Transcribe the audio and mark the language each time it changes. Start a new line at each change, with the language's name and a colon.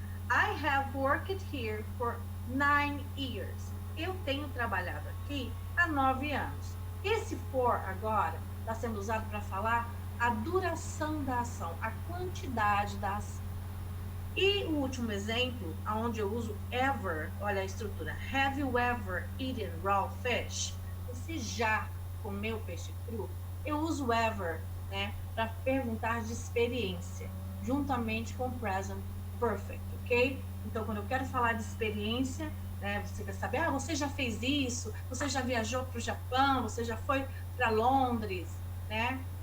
English: I have worked here for 9 years.
Portuguese: Eu tenho trabalhado aqui há 9 anos. Esse for agora está sendo usado para falar a duração da ação, a quantidade da ação. E o último exemplo, onde eu uso ever, olha a estrutura.
English: Have you ever eaten raw fish?
Portuguese: Você já comeu peixe cru? Eu uso ever, né, para perguntar de experiência, juntamente com present perfect, ok? Então, quando eu quero falar de experiência, né, você quer saber, você já fez isso? Você já viajou para o Japão? Você já foi para Londres? Né?